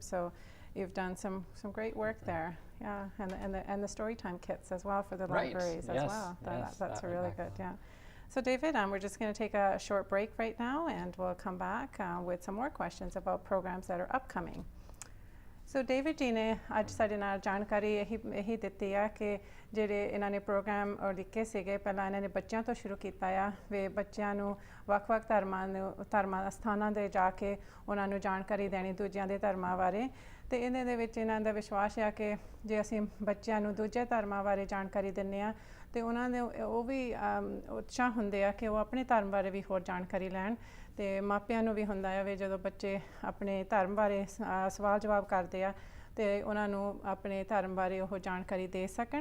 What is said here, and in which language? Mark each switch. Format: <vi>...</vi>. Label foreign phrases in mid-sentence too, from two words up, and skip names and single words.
<en>So, you've done some great work there. Yeah, and the story time kits as well for the libraries as well. That's really good. Yeah. So David, we're just going to take a short break right now, and we'll come back with some more questions about programs that are upcoming.</en> <pa>So David ਜੀ ਨੇ ਅੱਜ ਸਾਡੇ ਨਾਲ ਜਾਣਕਾਰੀ ਯਹੀ ਦਿੱਤੀ ਹੈ ਕਿ ਜਿਹੜੇ ਇਹਨਾਂ ਨੇ ਪ੍ਰੋਗਰਾਮ ਲਿਖੇ ਸੀਗੇ, ਪਹਿਲਾਂ ਇਹਨਾਂ ਨੇ ਬੱਚਿਆਂ ਤੋਂ ਸ਼ੁਰੂ ਕੀਤਾ ਆ, ਵੇ ਬੱਚਿਆਂ ਨੂੰ ਵੱਖ-ਵੱਖ ਧਰਮਾਂ ਸਥਾਨਾਂ ਦੇ ਜਾ ਕੇ ਉਹਨਾਂ ਨੂੰ ਜਾਣਕਾਰੀ ਦੇਣੀ ਦੂਜਿਆਂ ਦੇ ਧਰਮਾਂ ਬਾਰੇ, ਤੇ ਇਹਦੇ ਦੇ ਵਿੱਚ ਇਹਨਾਂ ਦਾ ਵਿਸ਼ਵਾਸ ਆ ਕਿ ਜੇ ਅਸੀਂ ਬੱਚਿਆਂ ਨੂੰ ਦੂਜੇ ਧਰਮਾਂ ਬਾਰੇ ਜਾਣਕਾਰੀ ਦਿੰਦੇ ਆ, ਤੇ ਉਹਨਾਂ ਦੇ ਉਹ ਵੀ ਉਤਸ਼ਾਹ ਹੁੰਦੇ ਆ ਕਿ ਉਹ ਆਪਣੇ ਧਰਮ ਬਾਰੇ ਵੀ ਹੋਰ ਜਾਣਕਾਰੀ ਲੈਣ, ਤੇ ਮਾਪਿਆਂ ਨੂੰ ਵੀ ਹੁੰਦਾ ਆ ਵੀ ਜਦੋਂ ਬੱਚੇ ਆਪਣੇ ਧਰਮ ਬਾਰੇ ਸਵਾਲ ਜਵਾਬ ਕਰਦੇ ਆ ਤੇ ਉਹਨਾਂ ਨੂੰ ਆਪਣੇ ਧਰਮ ਬਾਰੇ ਉਹ ਜਾਣਕਾਰੀ ਦੇ ਸਕਣ।</pa>